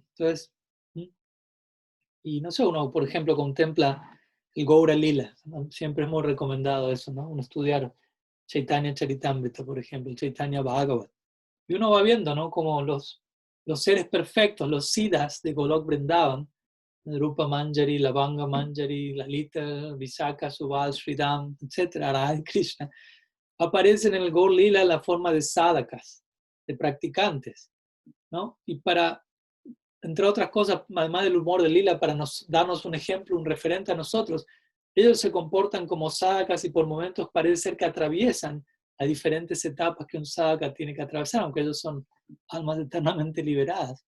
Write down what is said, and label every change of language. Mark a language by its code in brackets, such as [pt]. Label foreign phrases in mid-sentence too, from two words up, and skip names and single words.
[es] Entonces, y no sé, uno, por ejemplo, contempla el Gaura Lila, ¿no? Siempre es muy recomendado eso, ¿no? Uno estudiar Chaitanya Charitamrita, por ejemplo, el Chaitanya Bhagavat. Y uno va viendo, ¿no? Como los seres perfectos, los siddhas de Golok Vrindavan, Rupa Manjari, Lavanga Manjari, Lalita, Visakha, Subal, Sridham, etc., Radha Krishna, aparecen en el Gaur Lila en la forma de sadhakas, de practicantes, ¿no? Y entre otras cosas, además del humor del Lila, para darnos un ejemplo, un referente a nosotros, ellos se comportan como sadhakas y por momentos parece ser que atraviesan a diferentes etapas que un sadhaka tiene que atravesar, aunque ellos son almas eternamente liberadas.